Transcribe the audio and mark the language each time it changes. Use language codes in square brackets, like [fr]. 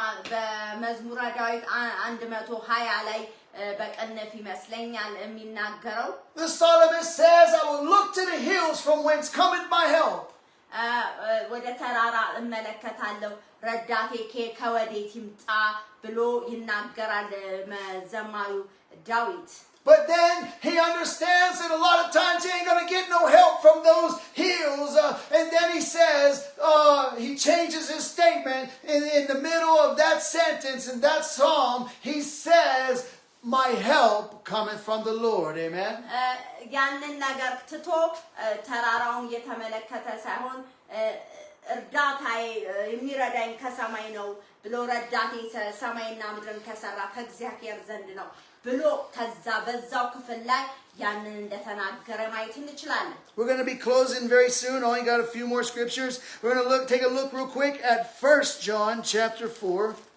[am] በመዝሙረ ዳዊት 120 ላይ በቀነፍ ይመስለኛል የሚናገረው [en] the psalmist says, I will look to the hills from whence cometh my help. [am] ወደ ተራራ እመለከታለሁ ረዳቴ ከወዴት ይምጣ ብሎ ይናገራል ዘማሪው ዳዊት። [en] But then he understands that a lot of times he ain't going to get no help from those hills. And then he says, he changes his statement in the middle of that sentence, in that psalm, he says, my help cometh from the Lord. Amen. [am] ያንን ነገር ትቶ ተራራውን እየተመለከተ ሳይሆን እርዳታዬ የሚረዳኝ ከሰማይ ነው ብሎ ረዳቴ ሰማይና ምድርን ከሰራ ከእግዚአብሔር ዘንድ ነው ብሎ ከዛ በዛው ክፍል ላይ ያንን እንደተናገረ ማየት እንችላለን። [en] We're going to be closing very soon. Only got a few more scriptures. We're going to take a look real quick at 1 John chapter 4.